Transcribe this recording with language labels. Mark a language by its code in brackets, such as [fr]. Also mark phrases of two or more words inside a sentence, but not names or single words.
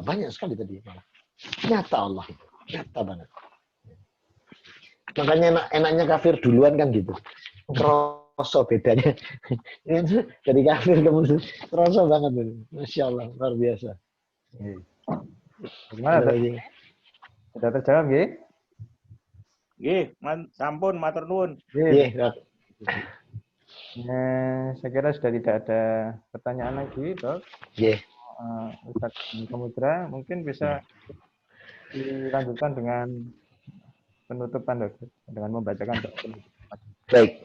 [id] Banyak sekali tadi. Nyata Allah itu. Nyata banget. Makanya enaknya kafir duluan kan gitu. Kroso bedanya. Dari kafir ke muslim. Kroso banget. Masya Allah. Luar biasa. Gimana, Dok? Sudah terjawab, nggih? [jv] Nggih, sampun matur nuwun. [id] Nggih, Dok. Saya kira sudah tidak ada pertanyaan lagi, Dok. Nggih. Ustaz Samudra mungkin bisa dilanjutkan dengan penutupan, Dok, dengan membacakan penutupan. Baik.